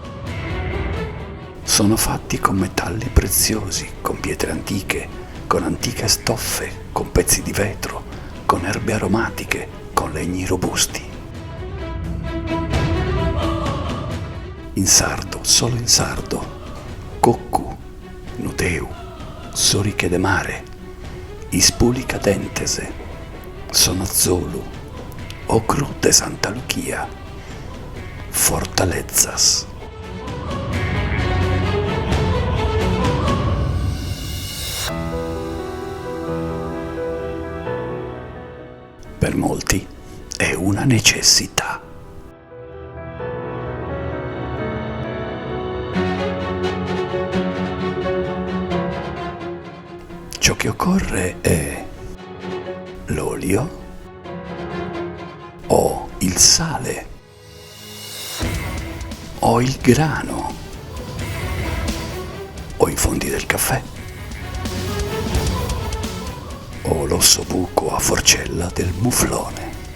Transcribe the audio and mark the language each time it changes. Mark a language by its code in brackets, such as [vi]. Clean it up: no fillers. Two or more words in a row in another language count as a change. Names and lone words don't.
[it] Sono fatti con metalli preziosi, con pietre antiche, con antiche stoffe, con pezzi di vetro, con erbe aromatiche, con legni robusti. In sardo, solo in sardo, [sc] coccu, nudeu, soriche de mare, ispulica dentese, sonozzolu, ocru de Santa Lucia, fortalezas. [it] Per molti è una necessità. Ciò che occorre è l'olio o il sale o il grano o i fondi del caffè o l'ossobuco a forcella del muflone.